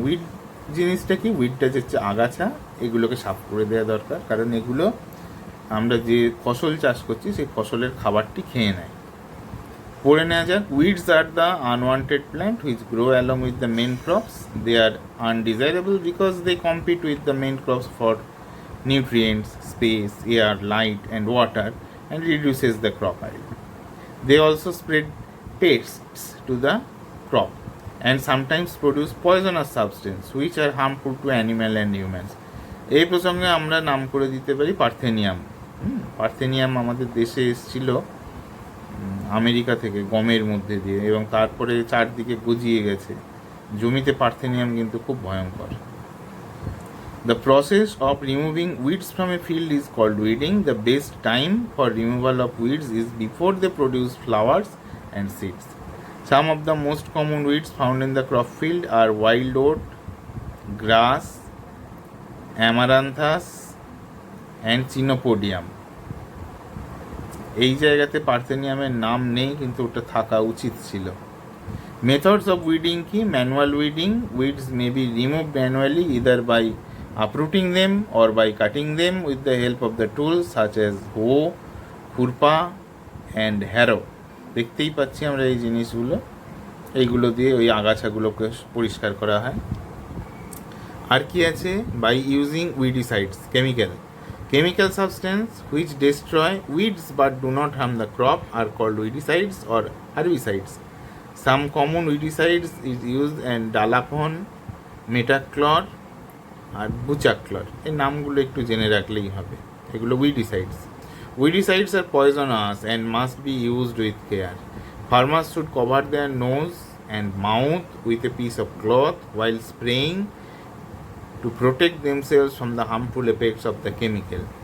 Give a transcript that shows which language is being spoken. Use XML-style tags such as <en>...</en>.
<bn>Weed জিনিসটা কি? উইডটা হচ্ছে আগাছা, এগুলোকে সাফ করে দেওয়া দরকার, কারণ এগুলো আমরা যে ফসল চাষ করছি সেই ফসলের খাবারটি খেয়ে নেয়। পড়ে নেওয়া যাক।</bn> <en>Weeds are the unwanted plant which grow along with the main crops. They are undesirable because they compete with the main crops for nutrients, space, air, light and water, and reduces the crop yield. They also spread pests to the crop and sometimes produce poisonous substances which are harmful to animal and humans.</en> <bn>এই প্রসঙ্গে আমরা নাম করে দিতে পারি parthenium. Parthenium আমাদের দেশে এসেছিল আমেরিকা থেকে গমের মধ্যে দিয়ে, এবং তারপরে চারদিকে গজিয়ে গেছে। জমিতে পার্থেনিয়াম কিন্তু খুব ভয়ঙ্কর।</bn> <en>The process of removing weeds from a field is called weeding. The best time for removal of weeds is before they produce flowers and seeds. Some of the most common weeds found in the crop field are wild oat, grass, amaranthus and chenopodium.</en> <bn>এই জায়গাতে পার্থেনিয়ামের নাম নেই, কিন্তু ওটা থাকা উচিত ছিল।</bn> <en>Methods of weeding কি? Manual weeding. Weeds may be removed manually either by uprooting them or by cutting them with the help of the tools such as hoe, khurpa and harrow.</en> <bn>দেখতেই পাচ্ছি আমরা এই জিনিসগুলো, এইগুলো দিয়ে ওই আগাছাগুলোকে পরিষ্কার করা হয়। আর কি আছে?</bn> <en>By using weedicides, chemical substance which destroy weeds but do not harm the crop are called weedicides or herbicides. Some common weedicides is used and dalapon, metaclor আর butachlor.</en> <bn>এই নামগুলো একটু জেনে রাখলেই হবে। এগুলো উইডিসাইডস।</bn> <en>Weedicides are poisonous and must be used with care. Farmers should cover their nose and mouth with a piece of cloth while spraying to protect themselves from the harmful effects of the chemical.</en>